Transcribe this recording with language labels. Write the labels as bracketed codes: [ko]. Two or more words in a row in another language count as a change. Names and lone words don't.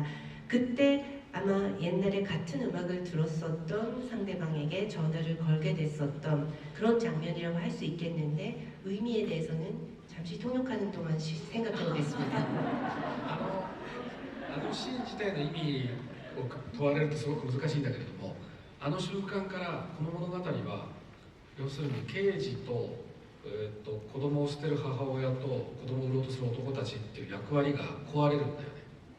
[ko] 그때 아마 옛날에 같은 음악을 들었었던 상대방에게 전화를 걸게 됐었던 그런 장면이라고 할 수 있겠는데 의미에 대해서는 잠시 통역하는 동안 생각해 보겠습니다. [ja] あのシーン自体の意味を問われるとすごく難しいんだけれども、あの瞬間からこの物語は要するに刑事と、子供を捨てる母親と子供を売ろうとする男たちっていう役割が壊れるんだよね。